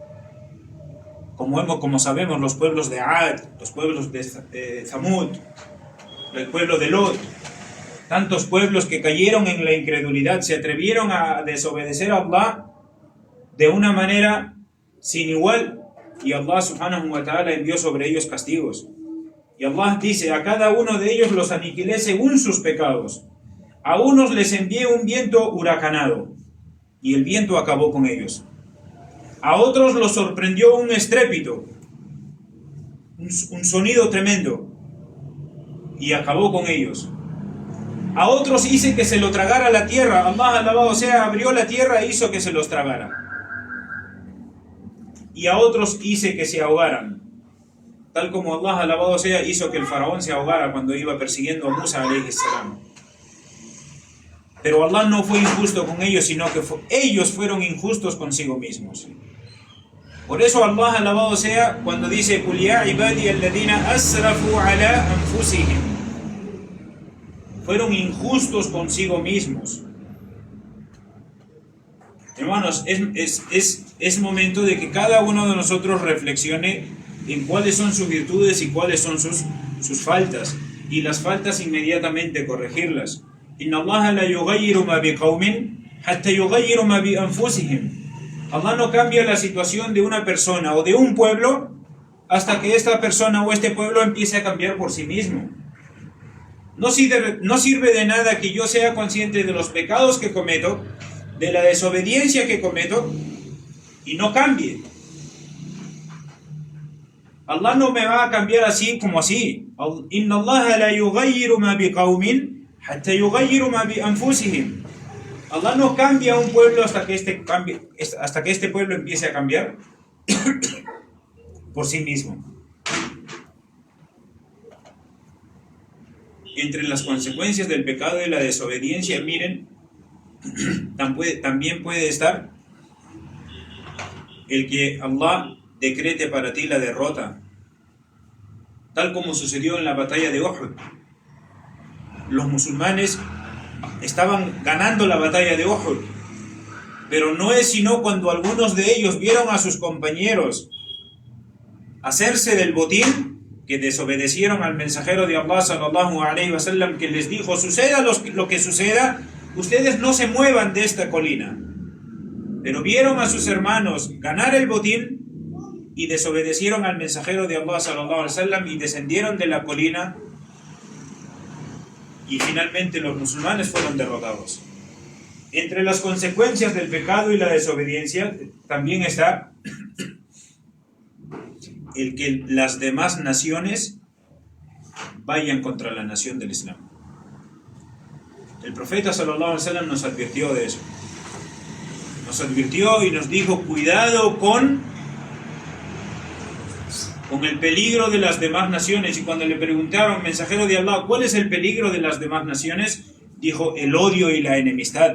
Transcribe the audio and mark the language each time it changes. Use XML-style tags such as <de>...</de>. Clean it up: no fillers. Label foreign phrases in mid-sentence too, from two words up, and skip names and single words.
<es>Como sabemos, los pueblos de Ad, los pueblos de Thamud, el pueblo de Lot, tantos pueblos que cayeron en la incredulidad, se atrevieron a desobedecer a Allah de una manera sin igual, y Allah</es> <ar>سبحانه وتعالى</ar> <es>envió sobre ellos castigos. Y Allah dice: a cada uno de ellos los aniquilé según sus pecados. A unos les envié un viento huracanado, y el viento acabó con ellos. A otros los sorprendió un estrépito, un sonido tremendo, y acabó con ellos. A otros hice que se lo tragara la tierra. Allah, alabado sea, abrió la tierra e hizo que se los tragara. Y a otros hice que se ahogaran, tal como Allah, alabado sea, hizo que el faraón se ahogara cuando iba persiguiendo a Musa</es> <ar>عليه السلام.</ar> <es>Pero Allah no fue injusto con ellos, sino que ellos fueron injustos consigo mismos. Por eso Allah, alabado sea, cuando dice:</es> <ar>"قل يا عبادي الذين أسرفوا على أنفسهم",</ar> <es>fueron injustos consigo mismos. Hermanos, es momento de que cada uno de nosotros reflexione en cuáles son sus virtudes y cuáles son sus faltas, y las faltas inmediatamente corregirlas.</es> <ar>إن الله لا يغير ما بقوم حتى يغيروا ما بأنفسهم.</ar> <es>Allah no cambia la situación de una persona o de un pueblo hasta que esta persona o este pueblo empiece a cambiar por sí mismo. No sirve de nada que yo sea consciente de los pecados que cometo, de la desobediencia que cometo, y no cambie. Allah no me va a cambiar así como así.</es> <ar>إن الله لا يغير ما بقوم حتى يغيروا ما بأنفسهم.</ar> <es>Allah no cambia a un pueblo hasta que este pueblo empiece a cambiar por sí mismo. Entre las consecuencias del pecado y la desobediencia, miren, también puede estar el que Allah decrete para ti la derrota, tal como sucedió en la batalla de Uhud. Los musulmanes estaban ganando la batalla de Uhud, pero no es sino cuando algunos de ellos vieron a sus compañeros hacerse del botín, que desobedecieron al mensajero de Allah</es> <ar>صلى الله عليه وسلم,</ar> <es>que les dijo: suceda lo que suceda, ustedes no se muevan de esta colina. Pero vieron a sus hermanos ganar el botín y desobedecieron al mensajero de Allah</es> <ar>صلى الله عليه وسلم</ar> <es>y descendieron de la colina, y finalmente los musulmanes fueron derrotados. Entre las consecuencias del pecado y la desobediencia también está el que las demás naciones vayan contra la nación del Islam. El profeta</es> <ar>صلى الله عليه وسلم</ar> <es>nos advirtió de eso. Nos advirtió y nos dijo: cuidado con el peligro de las demás naciones. Y cuando le preguntaron: mensajero de Allah, ¿cuál es el peligro de las demás naciones?, dijo: el odio y la enemistad.</es>